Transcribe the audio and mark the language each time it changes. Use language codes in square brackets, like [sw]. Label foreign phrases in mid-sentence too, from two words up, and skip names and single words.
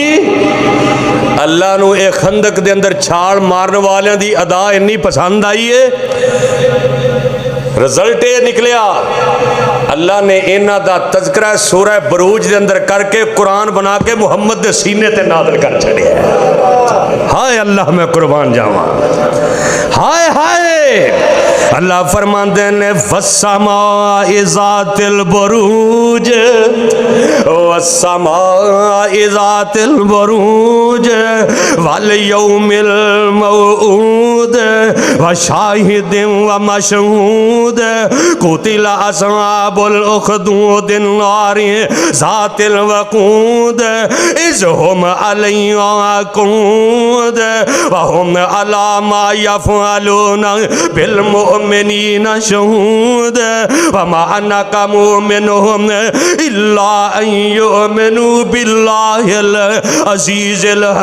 [pa] اللہ نوں اے خندق دے اندر چھال مارن والے دی ادا اینی پسند آئی اے، رزلٹ ایہ نکلیا اللہ نے اینہاں دا تذکرہ سورہ بروج دے اندر کر کے قرآن بنا کے محمد دے سینے تے نازل کر چھڈیا. ہائے اللہ میں قربان جاواں. ہائے ہائے اللہ فرماندے نے [ar] والسماء ذات البروج والسماء ذات البروج واليوم الموعود وشاهد ومشهود قتل أصحاب الأخدود النار ذات الوقود إذ هم عليها قعود وهم على ما يفعلون بالمؤمنين شهود وما نقموا منهم إلا أن يؤمنوا بالله العزيز